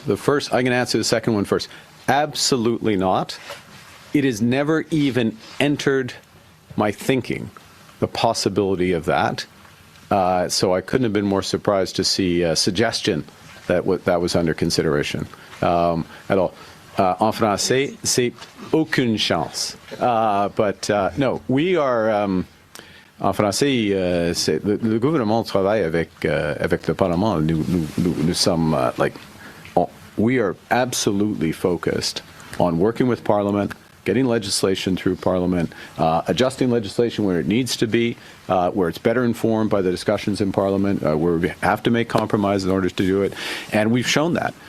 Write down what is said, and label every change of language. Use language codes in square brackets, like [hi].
[en] I'm going to answer the second one first. Absolutely not. It has never even entered my thinking, the possibility of that. So I couldn't have been more surprised to see a suggestion that was under consideration. [fr] Alors, en français, c'est aucune chance. [en] But no, we are [fr] En français, le gouvernement travaille avec le Parlement. Nous sommes [en] we are absolutely focused on working with Parliament, getting legislation through Parliament, adjusting legislation where it needs to be, where it's better informed by the discussions in Parliament, where we have to make compromises in order to do it. And we've shown that.